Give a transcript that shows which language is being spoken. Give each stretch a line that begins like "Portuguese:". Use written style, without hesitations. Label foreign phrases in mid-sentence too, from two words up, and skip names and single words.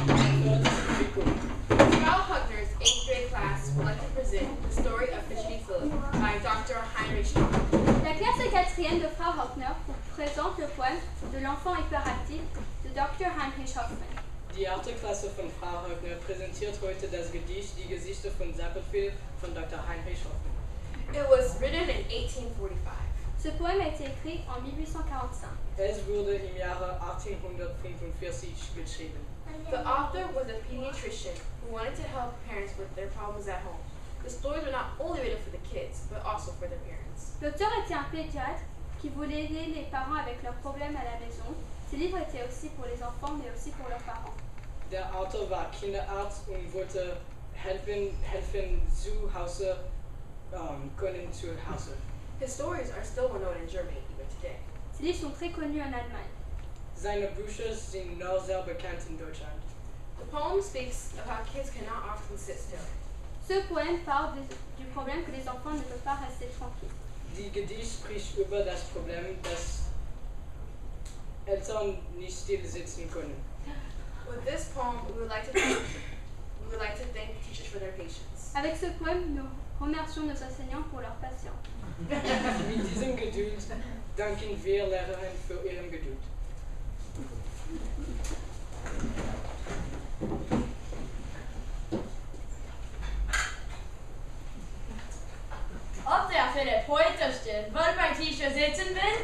English: Frau Huckner's 8th grade class would like to present the story of Fidgety Philip by Dr. Heinrich Hoffmann.
French: La classe de 4e de Frau Hockner vous présente le poème de l'enfant hyperactif de Dr. Heinrich Hoffmann.
German: Die 8. Klasse von Frau Höckner präsentiert heute das Gedicht Die Gesichter von Zappelfield von Dr. Heinrich Hoffmann.
English: It was written in 1845.
French: Ce poème a été écrit en 1845.
German: Es wurde im Jahre 1845 geschrieben.
English: The author was a pediatrician who wanted to help parents with their problems at home. The stories were not only written for the kids, but also for their parents.
French: L'auteur était un pédiatre qui voulait aider les parents avec leurs problèmes à la maison. Ces livres étaient aussi pour les enfants, mais aussi pour leurs parents.
German: Der Autor war Kinderarzt und wollte helfen zu Hause können zu Hause.
English: His stories are still well known in Germany even today.
French: Ces livres sont très connus en Allemagne.
German: Seine Bücher sind nur sehr bekannt in Deutschland.
English: The poem speaks of how kids cannot often sit still.
French: Ce poème parle du problème que les enfants ne peuvent pas rester tranquilles.
German: Die Gedicht spricht über das Problem, dass Eltern nicht still sitzen können.
English: With this poem, we would like to thank teachers for their patience.
French: Avec ce poème, nous remercions nos enseignants pour leur patience.
German: Mit diesem Geduld danken wir Lehrern für ihren Geduld. Ob der Philipp heute still wohl beim Tische sitzen will?